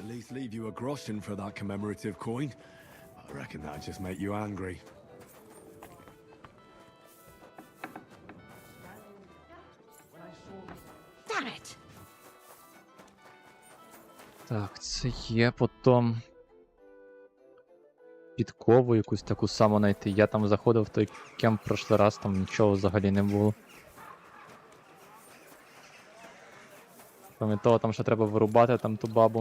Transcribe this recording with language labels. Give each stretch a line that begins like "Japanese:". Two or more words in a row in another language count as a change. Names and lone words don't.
English: just leave you a groschen for that commemorative coin. I reckon that'd just make you angry. Damn it!
Ukrainian: Так, це є потім підкову якусь таку саму знайти. Я там заходив в той кемп прошлий раз, там нічого взагалі не було. Крім того, там ще треба вирубати там ту бабу.